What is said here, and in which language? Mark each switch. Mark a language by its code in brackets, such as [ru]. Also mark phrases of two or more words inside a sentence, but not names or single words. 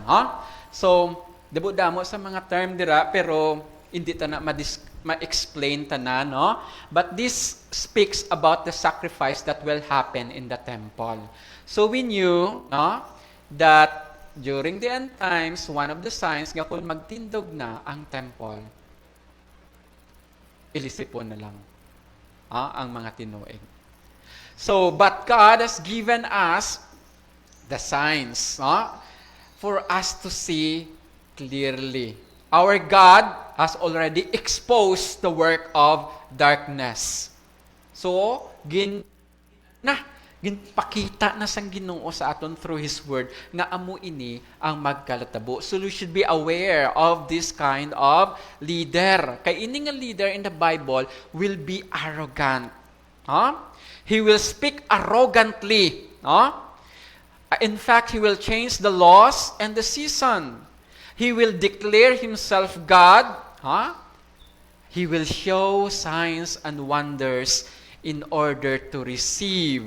[en] So, [hil] damo sa mga term dira, pero hindi ta na ma-explain ta na, no? [en] But this speaks about the sacrifice that will happen in the temple. So we knew, no, that during the end times, one of the signs [hil] nga kung magtindog na ang temple, ilisipon na lang ang mga tinuig. [en] So, but God has given us the signs for us to see clearly. Our God has already exposed the work of darkness. So, [hil] ginpakita na sang Ginoo sa aton [en] through His Word [hil] nga amo ini ang magkalatabo. [en] So, we should be aware of this kind of leader. [hil] Kay ini nga [en] leader in the Bible will be arrogant. He will speak arrogantly. In fact, he will change the laws and the season. He will declare himself God. He will show signs and wonders in order to receive.